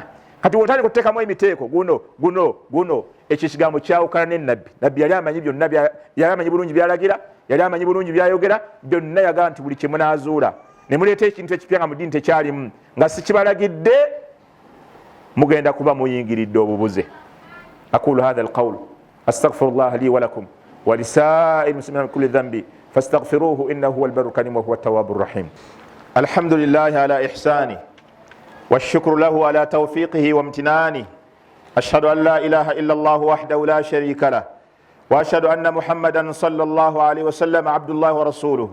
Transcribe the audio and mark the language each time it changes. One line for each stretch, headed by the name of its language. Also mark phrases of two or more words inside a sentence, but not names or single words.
Ganda: Kati wotandika okuteekamu emiteeko guno, ekyo kigambo kyawukana ne nabbi. Nabbi yali amanyi byonna, yali amanyi bulungi byalagira, yali amanyi bulungi byayogera, byonna yagamba nti buli kye munaazuula ne muleeta ekintu ekipya nga mu ddiini tekyalimu, nga sikibalagidde, mugenda kuba muyingiridde obubuze.
Arabic: أقول هذا القول وأستغفر الله لي ولكم ولسائر المسلمين من كل ذنب فاستغفروه إنه هو البر الكريم وهو التواب الرحيم. الحمد لله على إحسانه والشكر له على توفيقه وامتنانه. أشهد أن لا إله إلا الله وحده لا شريك له، وأشهد أن محمدا صلى الله عليه وسلم عبد الله ورسوله.